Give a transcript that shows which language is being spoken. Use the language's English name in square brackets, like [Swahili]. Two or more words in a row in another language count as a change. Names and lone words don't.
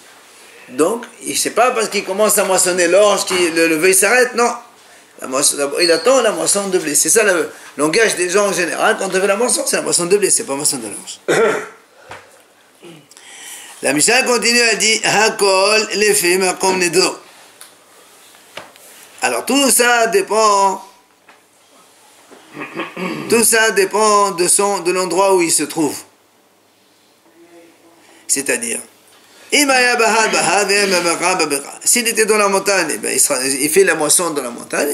[French] Donc, c'est pas parce qu'il commence à moissonner l'orge que le vœu s'arrête, non. Il attend la moisson de blé. C'est ça le langage des gens en général. Quand on fait la moisson, c'est la moisson de blé, c'est pas la moisson de l'orge. La Mishnah continue à dire [Hebrew] הכל לפי מקום נדרו. [French] Alors tout ça dépend de l'endroit où il se trouve. C'est-à-dire, s'il était dans la montagne, eh bien, il fait la moisson dans la montagne.